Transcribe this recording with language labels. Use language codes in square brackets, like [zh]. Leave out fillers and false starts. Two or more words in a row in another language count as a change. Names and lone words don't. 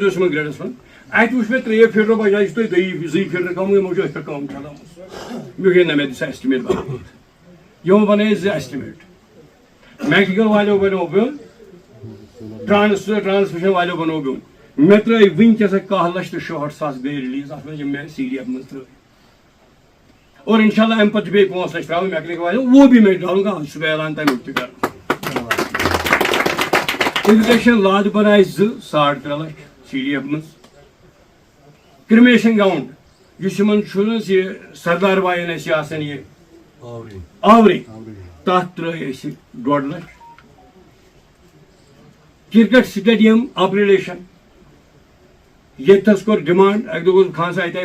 [ks] اوس یِمن گریڈس منٛز اتہِ وٕچھ مےٚ 3 پھِرِ بجاے چھُ تۄہہِ 2 پھِرِ کم یِمو چھُ أتھۍ پٮ۪ٹھ کٲم چلاومٕژ مےٚ نہ مےٚ دِ سا ایسٹِمیٹ برابر یِمو بنٲے 2 ایسٹِمیٹ میکینِکل والیو بنوو بیٚون ٹرانسمیشن والیو بنوو بیٚون مےٚ ترٛٲے وٕنکیٚس 1,66,000 گٔے رِلیٖز اتھ منٛز یِم مےٚ سی ڈی ایف منٛز ترٛٲے اور [ar] انشاء اللہ [ks] امہِ پتہٕ چھِ بیٚیہِ 5 لچھ ترٛاوٕنۍ میکینِک والیو [ur] وہ بھی میں ڈالوں گا [ks] سُہ گٔے اعلان تمیُک تہِ کرُن اِرِگیشن لادٕ بنایہِ 2.5 لچھ سی ڈی ایف منٛز [en] cremation ground [ks] یُس یِمن چھُ نہٕ حظ یہِ سردار بایَن اَسہِ آسان یہِ آورٕے تتھ ترٛٲے اَسہِ 1.5 لچھ [en] cricket stadium upgradation [ks] ییٚتہِ حظ کوٚر ڈِمانڈ اکہِ دۄہ گوٚژھ خان صاحب اَتہِ